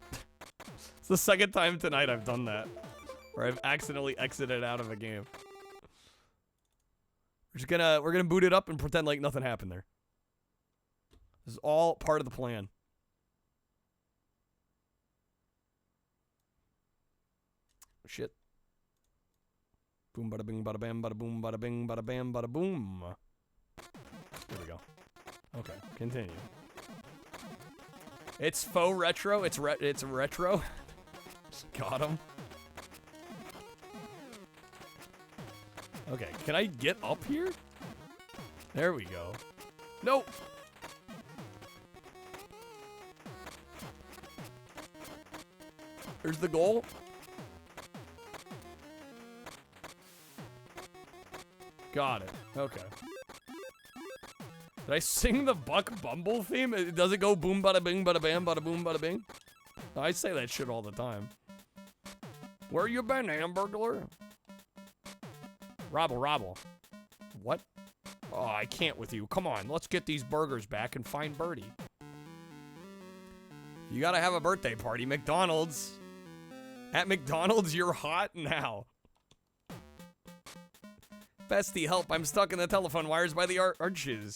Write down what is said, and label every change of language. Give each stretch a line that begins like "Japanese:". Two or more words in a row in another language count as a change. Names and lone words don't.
English: It's the second time tonight I've done that. Where I've accidentally exited out of a game. We're gonna boot it up and pretend like nothing happened there. This is all part of the plan. Shit. Boom, bada bing, bada bam, bada boom, bada bing, bada bam, bada boom. There we go. Okay, continue. It's faux retro. It's retro. Got him. Okay, can I get up here? There we go. Nope. There's the goal. Got it. Okay. Did I sing the Buck Bumble theme? Does it go boom bada bing bada bam bada boom bada bing? I say that shit all the time. Where you been, Hamburglar? Robble, robble. What? Oh, I can't with you. Come on, let's get these burgers back and find Birdie. You gotta have a birthday party, McDonald's. At McDonald's, you're hot now. Bestie, help, I'm stuck in the telephone wires by the arches.